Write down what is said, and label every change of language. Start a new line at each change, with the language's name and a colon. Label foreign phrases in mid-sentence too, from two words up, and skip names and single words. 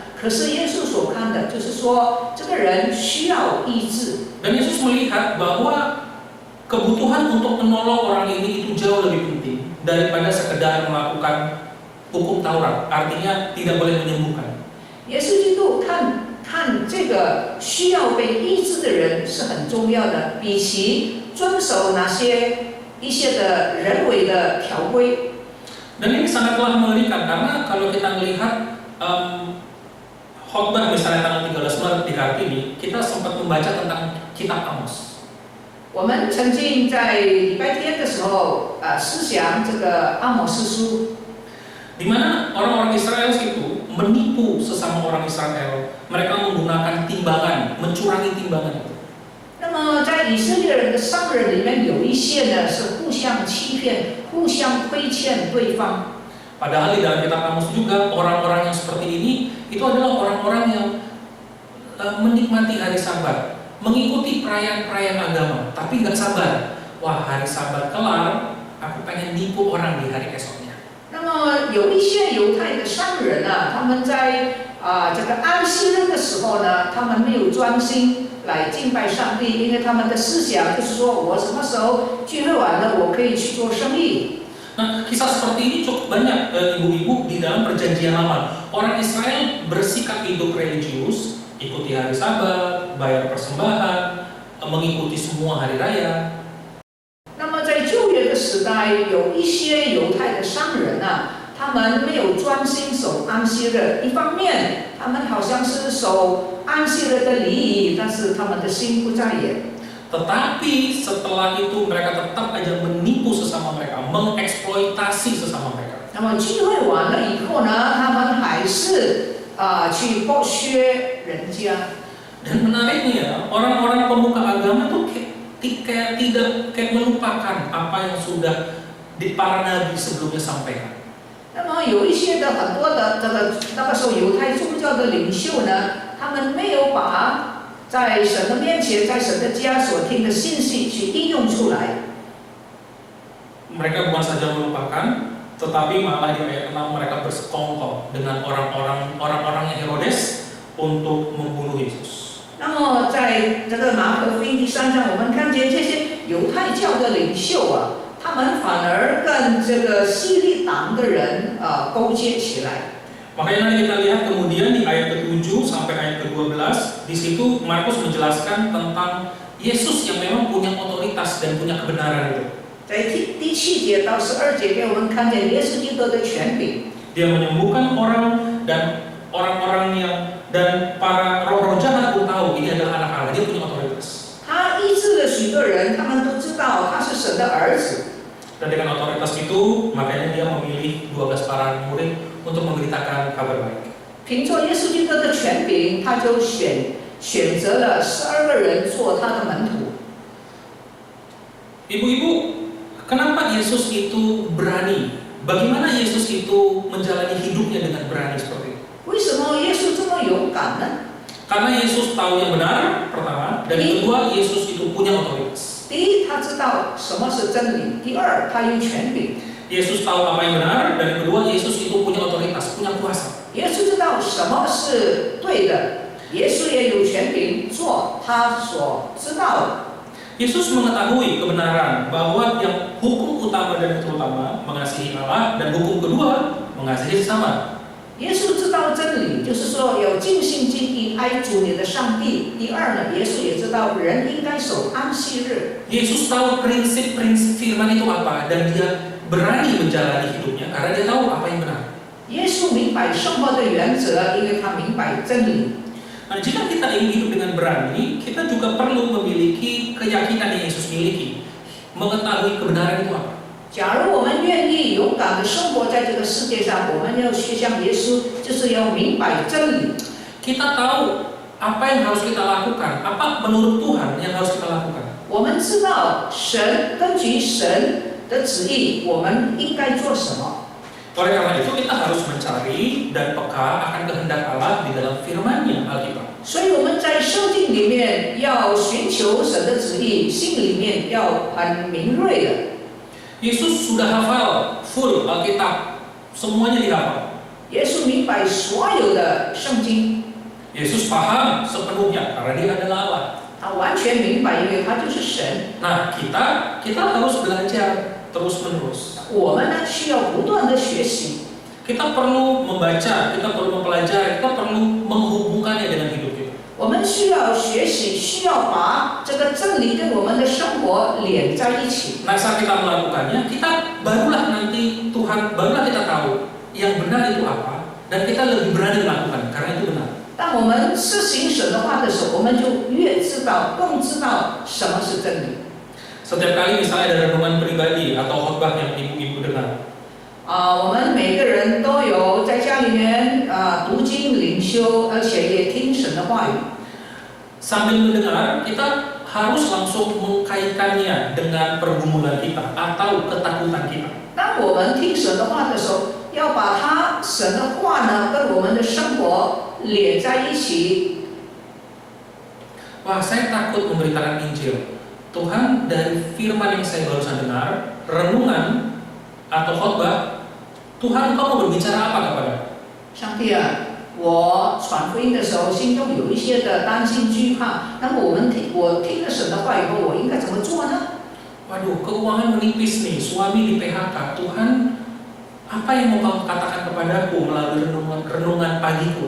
Chinese: 可是耶稣所看的就是说，这个人需要医治。
Indonesian: Dan Yesus melihat bahwa kebutuhan untuk menolong orang ini itu jauh lebih penting daripada sekedar melakukan hukum Taurat, artinya tidak boleh menyembuhkan.
Chinese: 耶稣基督看这个需要被医治的人是很重要的，比起遵守那些一些的人为的条规。
Indonesian: Dan ini sangatlah mengerikan karena kalau kita melihat khotbah misalnya tanggal 13 Maret di Kartini, kita sempat membaca tentang kitab Amos.
Chinese: 我们曾经在礼拜天的时候思想这个阿摩斯书，
Indonesian: di mana orang-orang Israel itu menipu sesama orang Israel. Mereka menggunakan timbangan, mencurangi timbangan itu.
Chinese: 那么在以色列人的商人里面，有一些呢是互相欺骗、互相亏欠对方。
Indonesian: Padahal di dalam kitab Amos juga orang-orang yang seperti ini itu adalah orang-orang yang menikmati hari Sabat, mengikuti perayaan-perayaan agama, tapi nggak sabar. Wah, hari Sabat kelar, aku pengen nipu orang di hari esoknya.
Chinese: 那么有一些犹太的商人啊，他们在这个安息日的时候呢，他们没有专心来敬拜上帝，因为他们的思想就是说我什么时候聚会完了，我可以去做生意。
Indonesian: Nah, kisah seperti ini cukup banyak ibu-ibu di dalam perjanjian lama. Orang Israel bersikap hidup religius, ikuti hari Sabat, bayar persembahan, mengikuti semua hari raya.
Chinese: 那么在旧约的时代，有一些犹太的商人啊，他们没有专心守安息日。一方面，他们好像是守安息日的礼仪，但是他们的心不在焉。
Indonesian: Tetapi setelah itu mereka tetap aja menipu sesama mereka, mengeksploitasi sesama mereka.
Chinese: 那么聚会完了以后呢，他们还是去剥削人家。
Indonesian: Dan menariknya, orang-orang pemuka agama tuh kayak tidak melupakan apa yang sudah para nabi sebelumnya sampaikan.
Chinese: 那么有一些的很多的那个时候犹太宗教的领袖呢，他们没有把 在神的面前，在神的家所听的信息去应用出来。
Indonesian: Mereka bukan saja melupakan, tetapi malah di ayat 6 mereka bersekongkol dengan orang-orangnya Herodes untuk membunuh Yesus.
Chinese: 那么在这个马可福音第3章，我们看见这些犹太教的领袖啊，他们反而跟这个希律党的人勾结起来。
Indonesian: Makanya nanti kita lihat kemudian di ayat ke-7 sampai ayat ke-12, di situ Markus menjelaskan tentang Yesus yang memang punya otoritas dan punya kebenaran itu.
Chinese: 在第7节到12节，给我们看见耶稣基督的权柄。
Indonesian: Dia menyembuhkan orang dan orang-orang yang dan para roh-roh jahat pun tahu ini adalah anak Allah. Dia punya otoritas.
Chinese: 他医治了许多人，他们都知道他是神的儿子。
Indonesian: Dan dengan otoritas itu, makanya dia memilih 12 para murid untuk memberitakan kabar baik.
Chinese: 凭着耶稣基督的权柄，他就选择了12个人做他的门徒。
Indonesian: Ibu-ibu, kenapa Yesus itu berani? Bagaimana Yesus itu menjalani hidupnya dengan berani seperti itu?
Chinese: 为什么耶稣这么勇敢呢？
Indonesian: Karena Yesus tahu yang benar, pertama, dan yang kedua, Yesus itu punya otoritas.
Chinese: 第一，他知道什么是真理；第二，他有权柄。
Indonesian: Yesus tahu apa yang benar, dan yang kedua, Yesus itu punya otoritas, punya kuasa.
Chinese: 耶稣知道什么是对的，耶稣也有权柄做他所知道的。
Indonesian: Yesus mengetahui kebenaran bahwa yang hukum utama dan terutama mengasihi Allah, dan hukum kedua mengasihi sesama.
Chinese: 耶稣知道真理，就是说要尽心尽意爱主你的上帝。第二呢，耶稣也知道人应该守安息日。
Indonesian: Yesus tahu prinsip-prinsip firman itu apa, dan dia berani menjalani hidupnya karena dia tahu apa yang benar.
Chinese: 耶稣明白生活的原则，因为他明白真理。
Indonesian: Nah, jika kita ingin hidup dengan berani, kita juga perlu memiliki keyakinan yang Yesus miliki, mengetahui kebenaran itu apa.
Chinese: 假如我们愿意勇敢地生活在这个世界上，我们要学像耶稣，就是要明白真理。
Indonesian: Kita tahu apa yang harus kita lakukan, apa menurut Tuhan yang harus kita lakukan.
Chinese: 我们知道根据神的旨意，我们应该做什么。
Indonesian: Oleh karena itu kita harus mencari dan peka akan kehendak Allah di dalam firman-Nya Alkitab.
Chinese: 所以我们在圣经里面要寻求神的旨意，心里面要很敏锐的。
Indonesian: Yesus sudah hafal full Alkitab, semuanya dihafal.
Chinese: 耶稣明白所有的圣经，
Indonesian: Yesus paham sepenuhnya karena dia adalah Allah.
Chinese: 他完全明白，因为他就是神。
Indonesian: Nah, kita harus belajar terus-menerus.
Chinese: 我们呢需要不断的学习，
Indonesian: Kita perlu membaca, kita perlu mempelajari, kita perlu menghubungkannya dengan hidup kita.
Chinese: 我们需要学习，需要把这个真理跟我们的生活连在一起。
Indonesian: Nah, saat kita melakukannya, barulah kita tahu yang benar itu apa, dan kita lebih berani melakukan karena itu benar.
Chinese: 当我们施行神的话的时候，我们就越知道，更知道什么是真理。
Indonesian: Setiap kali misalnya ada renungan pribadi atau khotbah yang ibu-ibu dengar,
Chinese: 我们每个人都有在家里面读经灵修，而且也听神的话语。
Indonesian: sambil mendengar, kita harus langsung mengkaitkannya dengan pergumulan kita atau ketakutan kita.
Chinese: 当我们听神的话的时候，要把神的话呢跟我们的生活连在一起。
Indonesian: Wah, saya takut memberitakan Injil. Tuhan, dari firman yang saya barusan dengar, renungan atau khotbah, Tuhan Engkau mau berbicara apa kepada?
Chinese: 上帝啊，我传福音的时候，心中有一些的担心惧怕。那么我听了神的话以后，我应该怎么做呢？
Indonesian: Waduh, keuangan menipis nih, suami di PHK. Tuhan, apa yang mau kamu katakan kepadaku melalui renungan pagiku?